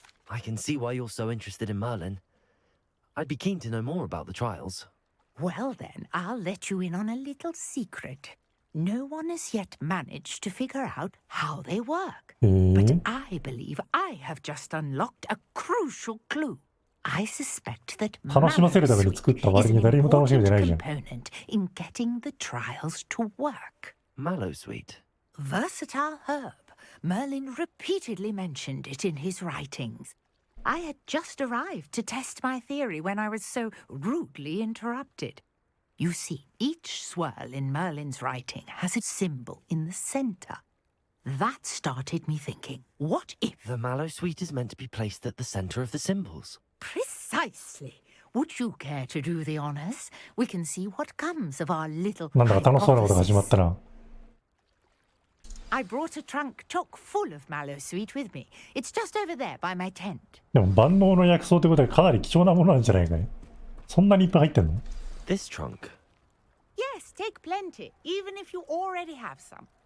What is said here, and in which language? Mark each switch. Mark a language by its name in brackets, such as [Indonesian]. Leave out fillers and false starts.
[English] I can see why you're so interested in Merlin. I'd be keen to know more about the trials. Well then, I'll let you in on a little secret. No one has yet managed to figure out how they work. But I believe I have just unlocked a crucial clue. I suspect that [Japanese] 楽しませるために作った割に誰も楽しめてないじゃん。 [English] component in getting the trials to work. Mallowsweet. Versatile herb. Merlin repeatedly mentioned it in his writings. I had just arrived to test my theory when I was so rudely interrupted. You see, each swirl in Merlin's writing has a symbol in the center. That started me thinking, what if... The Mallowsweet is meant to be placed at the center of the symbols. Precisely. Would you care to do the honors? We can see what comes of our little... [Japanese] なんだか楽しそうなことが始まったな。 [English] I brought a trunk chock full of Mallowsweet with me. It's just over there by my tent. [Japanese] でも万能の薬草ってことはかなり貴重なものなんじゃないかね。そんなにいっぱい入ってんの？ [English] This trunk? Yes, take plenty, even if you already have some.